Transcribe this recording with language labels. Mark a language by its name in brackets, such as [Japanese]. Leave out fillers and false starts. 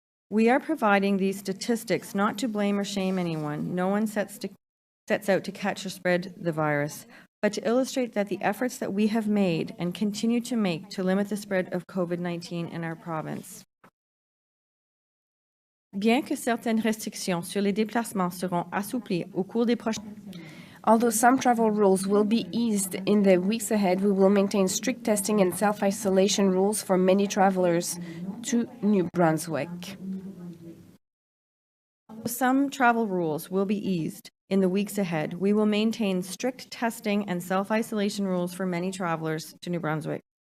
[English] We are providing these statistics not to blame or shame anyone. No one sets out to catch or spread the virus, but to illustrate that the efforts that we have made and continue to make to limit the spread of COVID-19 in our province. [French] Bien que certaines restrictions sur les déplacements seront assouplies au cours des prochains. [English] Although some travel rules will be eased in the weeks ahead, we will maintain strict testing and self-isolation rules for many travelers to New Brunswick. Some travel rules will be eased in the weeks ahead. We will maintain strict testing and self-isolation rules for many travelers to New Brunswick.